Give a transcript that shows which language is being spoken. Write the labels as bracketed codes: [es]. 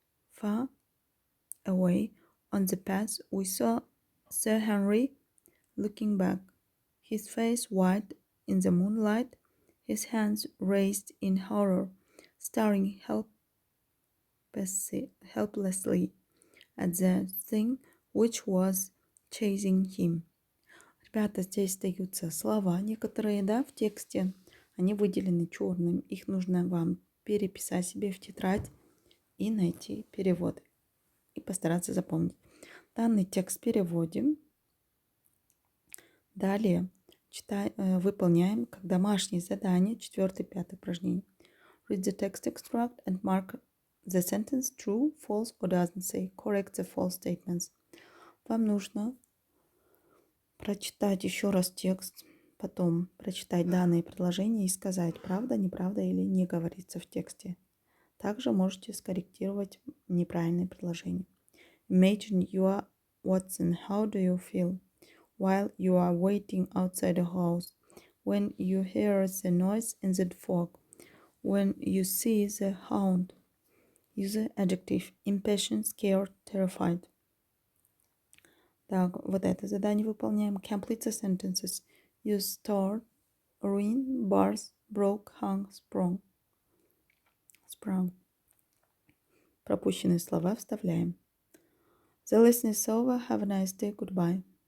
[en] Far away on the path, we saw Sir Henry looking back, his face white in the moonlight, his hands raised in horror, staring helplessly at the thing which was chasing him. [ru] Ребята, здесь даются слова некоторые, да, в тексте. Они выделены черным. Их нужно вам переписать себе в тетрадь и найти переводы. И постараться запомнить. Данный текст переводим. Далее выполняем как домашнее задание 4-5 упражнение. [en] Read the text extract and mark the sentence true, false or doesn't say. Correct the false statements. [ru] Вам нужно прочитать еще раз текст, потом прочитать данные предложения и сказать, правда, неправда или не говорится в тексте. Также можете скорректировать неправильные предложения. [en] Imagine you are Watson. How do you feel while you are waiting outside the house? When you hear the noise in the fog? When you see the hound? Use the adjective impatient, scared, terrified. [ru] Так, вот это задание выполняем. [en] Complete the sentences. Use start, ruin, bars, broke, hung, sprung. [ru] Пропущенные слова вставляем. [en] The lesson is over. Have a nice day. Goodbye.